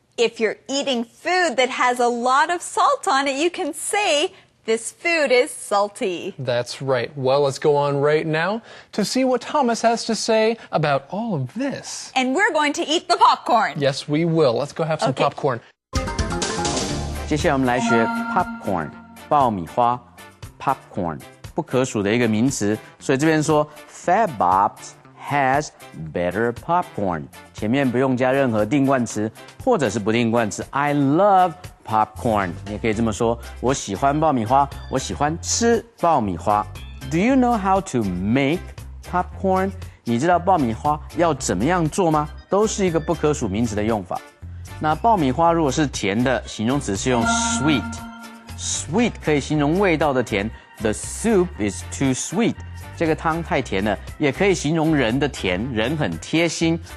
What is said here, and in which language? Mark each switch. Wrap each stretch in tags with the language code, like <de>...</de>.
<en>If you're eating food that has a lot of salt on it, you can say, this food is salty. That's right. Well, let's go on right now to see what Thomas has to say about all of this. And we're going to eat the popcorn. Yes, we will. Let's go have some popcorn.</en> <zh>接下来我们来学 popcorn 爆米花 popcorn 不可数的一个名词，所以这边说</zh> <en>Fat Bob's has better popcorn，</en> <zh>前面不用加任何定冠词或者是不定冠词。</zh> <en>I love popcorn，</en> <zh>你也可以这么说，我喜欢爆米花，我喜欢吃爆米花。</zh> <en>Do you know how to make popcorn？</en> <zh>你知道爆米花要怎么样做吗？都是一个不可数名词的用法。那爆米花如果是甜的，形容词是用 sweet。Sweet 可以形容味道的甜。</zh> <en>The soup is too sweet。</en> <zh>这个汤太甜了，也可以形容人的甜，人很贴心。</zh>